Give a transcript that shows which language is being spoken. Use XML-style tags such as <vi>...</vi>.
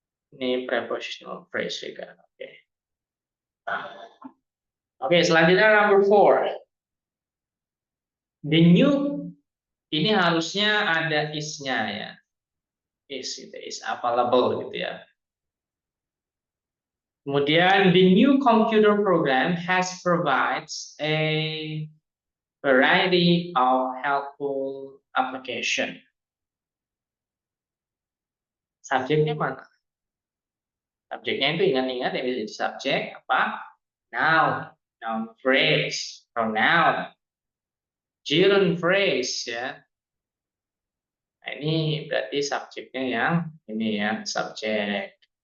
<id>Ini prepositional phrase juga. Oke. Oke, selanjutnya number 4. The new ini harusnya ada is-nya ya. Is available gitu ya.</id> <en>Kemudian the new computer program has provides a variety of helpful application.</en> <id>Subjeknya mana? Subjeknya itu ingat-ingat ya, bisa jadi subjek apa? Noun, noun phrase, pronoun, gerund phrase ya. Nah, ini berarti subjeknya yang ini ya, subjek.</id>